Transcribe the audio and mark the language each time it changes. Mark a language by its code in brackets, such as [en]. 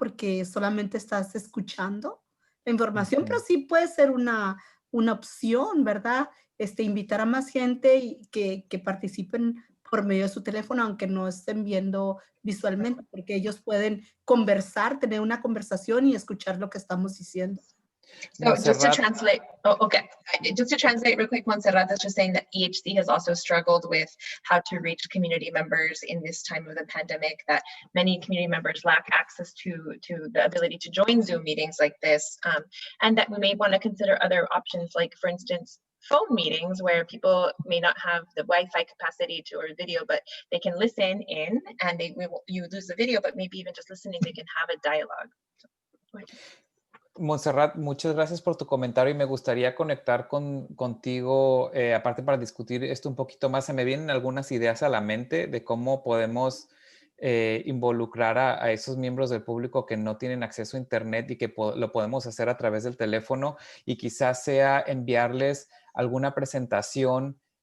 [es] Porque solamente estás escuchando la información, pero sí puede ser una opción, ¿verdad? Invitar a más gente y que participen por medio de su teléfono, aunque no estén viendo visualmente, porque ellos pueden conversar, tener una conversación y escuchar lo que estamos diciendo. [en] So just to translate, just to translate real quick, Montserrat is just saying that EHC has also struggled with how to reach community members in this time of the pandemic, that many community members lack access to the ability to join Zoom meetings like this, and that we may want to consider other options, like for instance, phone meetings where people may not have the Wi-Fi capacity or video, but they can listen in, and you lose the video, but maybe even just listening, they can have a dialogue. [es] Montserrat, muchas gracias por tu comentario, y me gustaría conectar contigo, aparte para discutir esto un poquito más. Se me vienen algunas ideas a la mente de cómo podemos involucrar a esos miembros del público que no tienen acceso a internet, y que lo podemos hacer a través del teléfono, y quizás sea enviarles alguna presentación